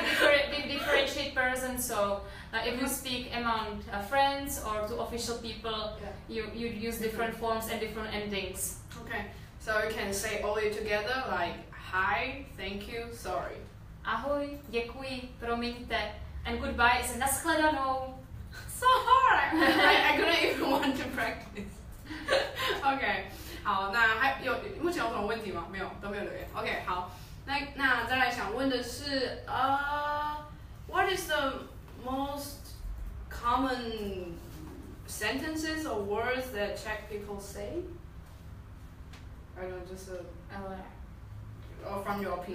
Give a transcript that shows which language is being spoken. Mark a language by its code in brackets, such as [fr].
[en] Because we differentiate persons, so if you speak among friends or to official people, you use different forms and different endings. Okay, so you can say all it together like hi, thank you, sorry. [cs] Ahoj, děkuji, promiňte, [en] and goodbye is [cs] nashledanou. [en] So hard. I couldn't even want to practice. Okay. [zh] 好，那目前有什么问题吗？没有，都没有留言。 [en] OK， [zh] 好，那再来想问的是， [en] what is the most common sentences or words that Czech people say? I don't know, just or from your opinion.